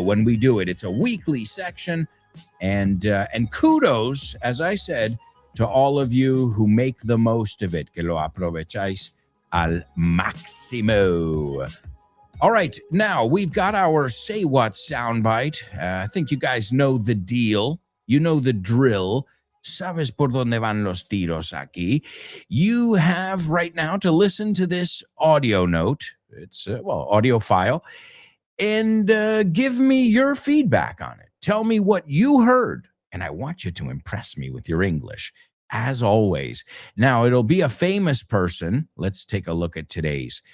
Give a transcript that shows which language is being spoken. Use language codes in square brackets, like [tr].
[en] When we do it, it's a weekly section. And kudos, as I said, to all of you who make the most of it, que lo aprovecháis al máximo. All right, now we've got our Say What soundbite. I think you guys know the deal. You know the drill. [es] Sabes por dónde van los tiros aquí. [en] You have right now to listen to this audio note. It's, audio file. And give me your feedback on it. Tell me what you heard. And I want you to impress me with your English, as always. Now, it'll be a famous person. Let's take a look at today's.